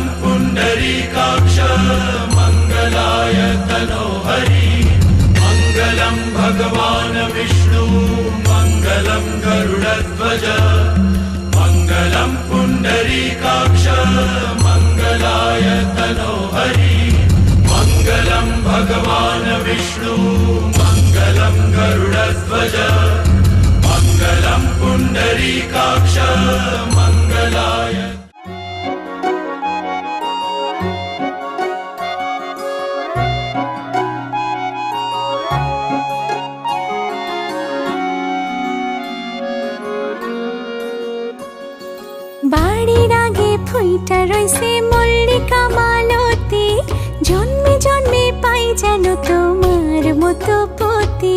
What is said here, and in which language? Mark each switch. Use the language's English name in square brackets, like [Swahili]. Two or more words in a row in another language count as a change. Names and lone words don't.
[Sanskrit] पुण्डरीकाक्ष मङ्गलाय तनोहरि मङ्गलं भगवान् विष्णु मङ्गलं गरुडध्वज मङ्गलं पुण्डरीकाक्ष मङ्गलाय तनोहरि मङ्गलं भगवान् विष्णु मङ्गलं गरुडध्वज मङ्गलं पुण्डरीकाक्ष मङ्गलाय। [Bangla] বাড়ির আগে ফুইটা রইছে মল্লিকা মালতী, জন্মে জন্মে পাই যেন তোমার মতো পতি।